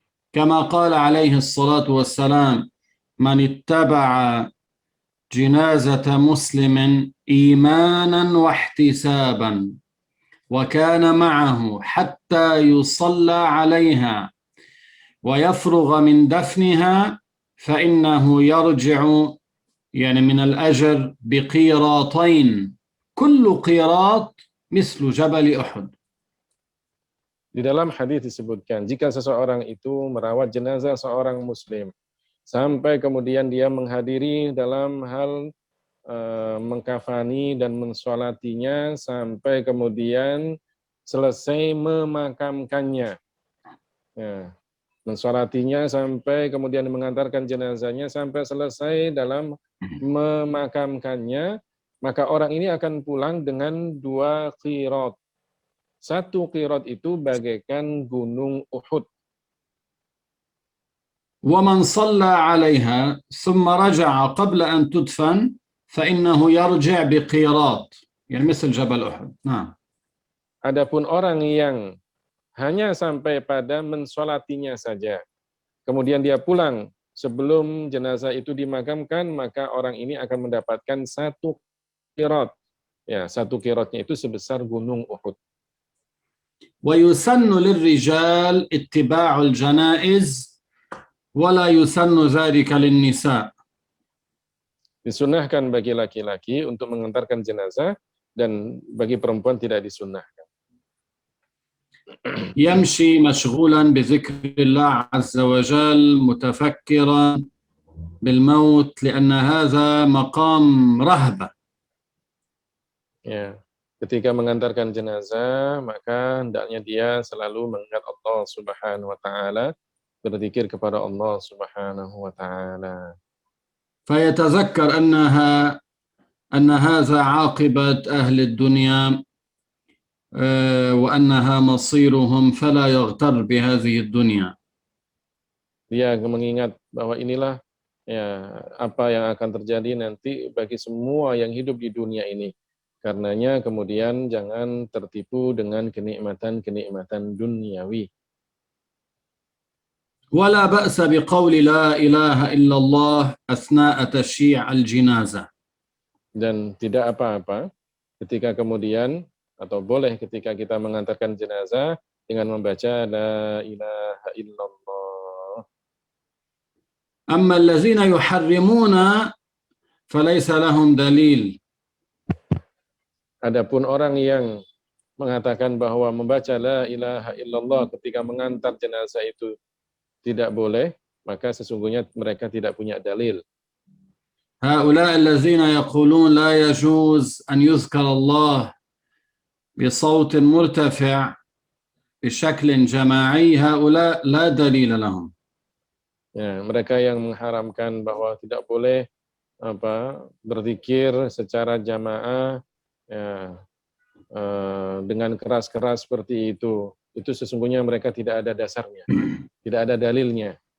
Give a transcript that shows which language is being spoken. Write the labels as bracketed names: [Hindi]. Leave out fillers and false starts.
[Arabic] كما قال عليه الصلاة والسلام من اتبع جنازة مسلم إيمانا واحتسابا وكان معه حتى يصلى عليها ويفرغ من دفنها فإنه يرجع يعني من الأجر بقيراطين كل قيراط مثل جبل أحد. [Indonesian] Di dalam hadis disebutkan, jika seseorang itu merawat jenazah seorang muslim, sampai kemudian dia menghadiri dalam hal mengkafani dan mensolatinya, sampai kemudian selesai memakamkannya. Ya, mensolatinya sampai kemudian mengantarkan jenazahnya sampai selesai dalam memakamkannya, maka orang ini akan pulang dengan 2 qirat. 1 qirat itu bagaikan gunung Uhud. [Arabic] ومن صلى عليها ثم رجع قبل أن تدفن فإنه يرجع بقيراط يعني مثل جبل أحد. نعم. [Indonesian] Adapun orang yang hanya sampai pada mensolatinya saja, kemudian dia pulang sebelum jenazah itu dimakamkan, maka orang ini akan mendapatkan 1 qirat. Ya, 1 qiratnya itu sebesar gunung Uhud. [Arabic] ويسن للرجال اتباع الجنائز ولا يسن ذلك للنساء. [Indonesian] Disunahkan bagi laki-laki untuk mengantarkan jenazah, dan bagi perempuan tidak disunahkan. [Arabic] يمشي مشغولا بذكر الله عز وجل متفكرا بالموت لأن هذا مقام رهبة. [Indonesian] Ya, ketika mengantarkan jenazah, maka hendaknya dia selalu mengingat Allah Subhanahu wa taala, berzikir kepada Allah Subhanahu wa taala. [Arabic] فيتذكر أن هذا عاقبة أهل الدنيا وأنها مصيرهم فلا يغتر بهذه الدنيا. [Indonesian] Dia mengingat bahwa inilah, ya, apa yang akan terjadi nanti bagi semua yang hidup di dunia ini. Karenanya kemudian jangan tertipu dengan kenikmatan-kenikmatan duniawi. [Arabic] ولا بأس بقول لا إله إلا الله أثناء تشييع الجنازة. [Indonesian] Dan tidak apa-apa ketika kemudian atau boleh ketika kita mengantarkan jenazah dengan membaca la ilaha illallah. [Arabic] أما الذين يحرمون فليس لهم دليل. [Indonesian] Adapun orang yang mengatakan bahwa membaca la ilaha illallah ketika mengantar jenazah itu tidak boleh, maka sesungguhnya mereka tidak punya dalil. [Arabic] هؤلاء الذين يقولون لا يجوز أن يذكر الله بصوت مرتفع بشكل جماعي هؤلاء لا دليل لهم. [Indonesian] Ya, mereka yang mengharamkan bahwa tidak boleh berzikir secara jamaah ya, dengan keras-keras seperti itu sesungguhnya mereka tidak ada dasarnya, tidak ada dalilnya.